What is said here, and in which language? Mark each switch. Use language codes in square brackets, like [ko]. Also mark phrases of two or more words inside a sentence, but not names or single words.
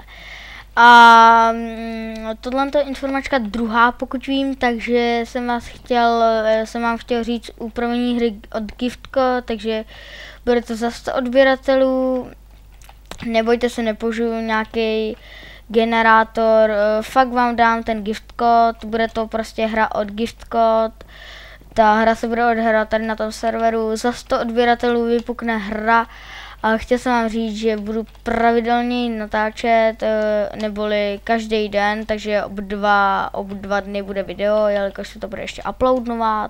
[cs] A tohle je informačka druhá, pokud vím, takže jsem vám chtěl říct upravení hry od Giftco, takže bude to za 100 odběratelů. Nebojte se, nepoužiju nějaký generátor, fakt vám dám ten [en] gift code, [cs] bude to prostě hra od [en] gift code. [cs] Ta hra se bude odhrát tady na tom serveru, za 100 odběratelů vypukne hra. A chtěl jsem vám říct, že budu pravidelně natáčet, neboli každý den, takže ob dva dny bude video, jelikož se to bude ještě uploadovat.